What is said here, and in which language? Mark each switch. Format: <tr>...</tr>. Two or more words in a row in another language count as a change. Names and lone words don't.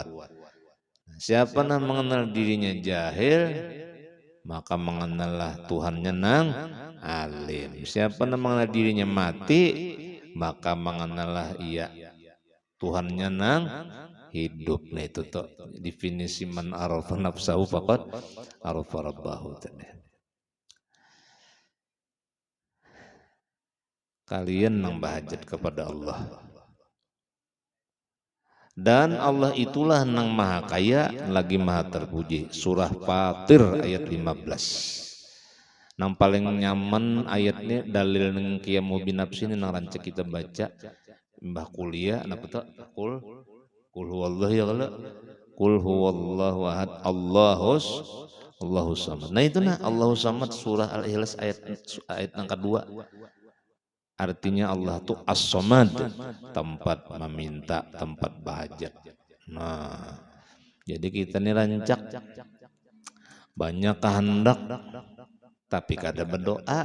<id>Siapa yang mengenal dirinya jahil, maka mengenallah Tuhannya nang alim. Siapa yang mengenal dirinya mati, maka mengenallah ia Tuhannya nang hidup.</id> <ar>Nah itu tuh definisi من عرف نفسه فقد عرف ربه.</ar> <bjn>Kalian nang bahajat kepada Allah.</bjn> <id>Dan Allah itulah nang maha kaya lagi maha terpuji. Surah Fatir ayat 15.</id> <bjn>Nang paling nyaman ayatnya dalil nang qiyamu binafsi ini nang rancak kita baca mbah kuliah napa tuh</bjn> <ar>قل هو الله يا قال قل هو الله أحد الله الصمد.</ar> <bjn>Nah itu nah</bjn> <ar>الله الصمد</ar> <bjn>surah Al-Ikhlas ayat yang kedua.</bjn> <id>Artinya Allah tuh as-samad, tempat meminta, tempat bahajat.</id> <bjn>Nah, jadi kita ini rancak banyak kehendak, tapi kada berdoa.</bjn>